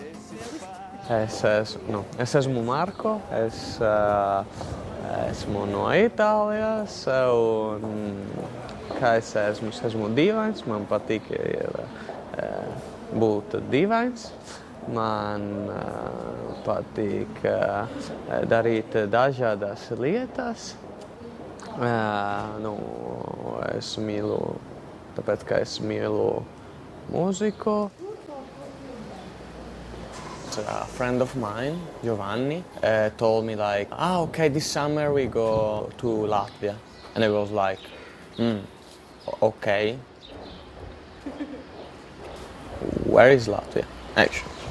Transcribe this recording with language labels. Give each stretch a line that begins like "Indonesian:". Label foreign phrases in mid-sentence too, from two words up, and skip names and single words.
Latvian: Es esmu Marco, esmu no Itālijas un kā es esmu dīvains, man patīk būt dīvains. Man patīk darīt dažādas lietas. Es mīlu, tāpēc, ka es mīlu mūziku.
English: A friend of mine, Giovanni, told me like, okay, this summer we go to Latvia. And I was like, okay. Where is Latvia, actually?